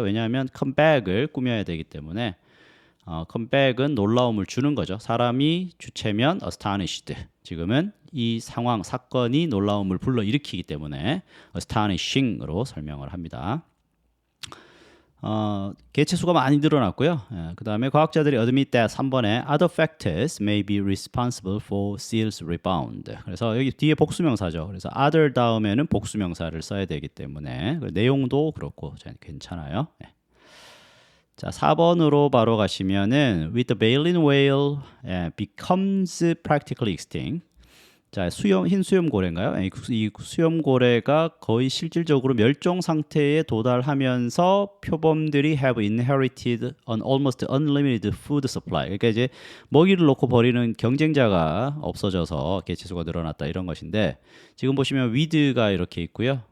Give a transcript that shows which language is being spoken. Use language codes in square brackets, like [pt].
[ko] 왜냐하면 comeback을 꾸며야 되기 때문에 comeback은 놀라움을 주는 거죠. 사람이 주체면 astonished. 지금은 이 상황 사건이 놀라움을 불러일으키기 때문에 astonishing으로 설명을 합니다. 개체 수가 많이 늘어났고요. 그 다음에 과학자들이 [en] admit that [ko] 3번에 [en] other factors may be responsible for seals rebound. [ko] 그래서 여기 뒤에 복수명사죠. 그래서 other 다음에는 복수명사를 써야 되기 때문에 내용도 그렇고 괜찮아요. 자, 4번으로 바로 가시면은 [en] with the baleen whale becomes practically extinct. [ko] 자, 흰 수염고래인가요? 이 수염고래가 거의 실질적으로 멸종 상태에 도달하면서 표범들이 [en] have inherited an almost unlimited food supply. [ko] 그러니까 이제 먹이를 놓고 버리는 경쟁자가 없어져서 개체수가 늘어났다 이런 것인데 지금 보시면 with가 이렇게 있고요.